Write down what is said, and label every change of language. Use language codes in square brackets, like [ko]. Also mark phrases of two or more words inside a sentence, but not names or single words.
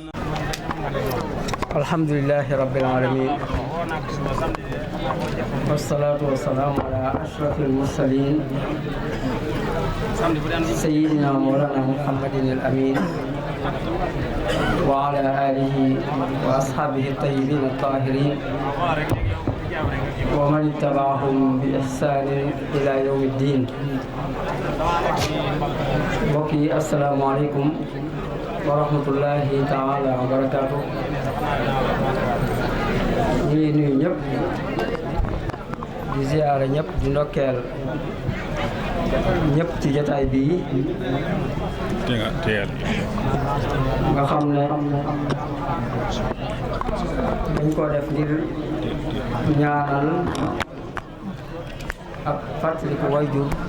[ar] الحمد لله رب العالمين والصلاة والسلام على أشرف المرسلين سيدنا مولانا محمد الأمين وعلى آله وأصحابه الطيبين الطاهرين ومن اتبعهم بإحسان إلى يوم الدين. بقي السلام عليكم ورحمة الله تعالى وبركاته. [wo] ñi nuyu ñëpp di ziyaara ñëpp di ndokkeel ñëpp ci jotaay bii nga xam ne dañ ko def ngir ñaanal ak fàttaliku wayjur